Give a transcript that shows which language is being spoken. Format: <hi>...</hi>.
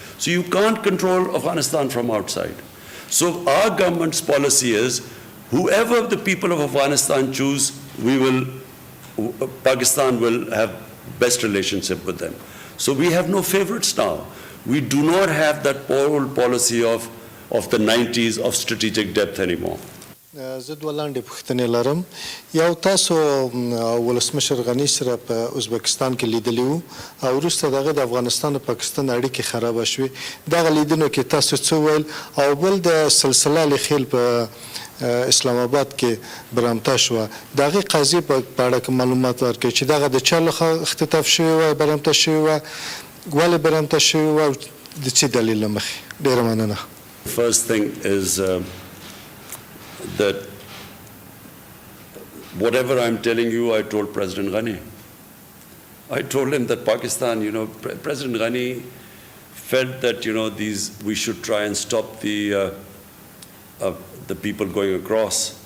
<en>So you can't control Afghanistan from outside. So our government's policy is, whoever the people of Afghanistan choose, Pakistan will have best relationship with them. So we have no favorites now. We do not have that old policy of the 90s of strategic depth anymore.</en> <ps>زه دوه لاندې پوښتنې لرم. یو تاسو ولسمشر غني سره په ازبکستان کې لیدلی وو او وروسته دغه د افغانستان او پاکستان اړیکې خرابه شوې. دغه لیدنو کې تاسو څه ویل؟ او بل د سلسله الخیل په اسلام آباد کې برمته شوه. د هغې قضیې په اړه کې معلومات ورکړئ چې دغه د چا لخوا اختطاف شوې وه، برمته شوې وه، ولې برمته شوې وه او د څه دلیل له مخې؟ ډېره مننه.</ps> <en>First thing is that whatever I'm telling you, I told President Ghani. I told him that Pakistan, President Ghani felt that, we should try and stop the people going across.</en>